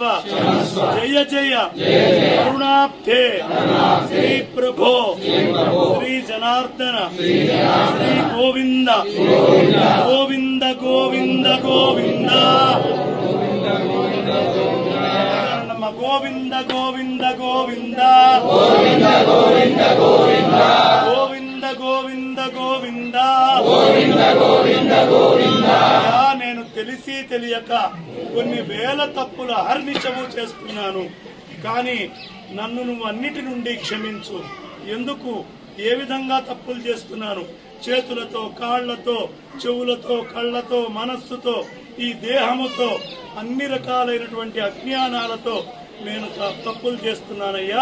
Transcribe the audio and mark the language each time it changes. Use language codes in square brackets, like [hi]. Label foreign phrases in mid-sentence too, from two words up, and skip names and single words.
[sa] जय जय करुणाब्धे श्री प्रभो श्री जनार्दन श्री गोविंद गोविंद गोविंद गोविंद गोविंद गोविंद गोविंद गोविंद गोविंद गोविंद गोविंद गोविंद गोविंद गोविंद गोविंद. [te] నేను తెలిసి తెలియక కొన్ని వేల తప్పులు అహర్నిశము చేస్తున్నాను, కానీ నన్ను నువ్వు అన్నిటి నుండి క్షమించు. ఎందుకు, ఏ విధంగా తప్పులు చేస్తున్నాను? చేతులతో, కాళ్లతో, చెవులతో, కళ్లతో, మనస్సుతో, ఈ దేహముతో, అన్ని రకాలైనటువంటి అజ్ఞానాలతో నేను తప్పులు చేస్తున్నానయ్యా.